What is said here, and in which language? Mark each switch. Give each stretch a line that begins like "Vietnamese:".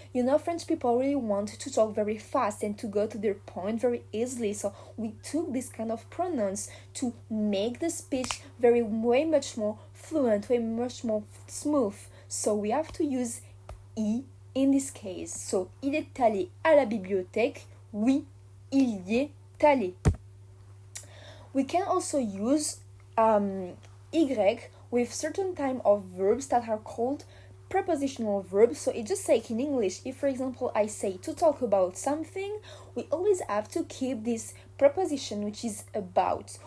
English: You know, French people really want to talk very fast and to go to their point very easily, so we took this kind of pronouns to make the speech way much more fluent, way much more smooth. So we have to use I in this case.
French: So, il est allé à la bibliothèque. Oui, il y est allé.
English: We can also use y with certain type of verbs that are called prepositional verbs. So it's just like in English, if for example I say to talk about something, we always have to keep this preposition which is about.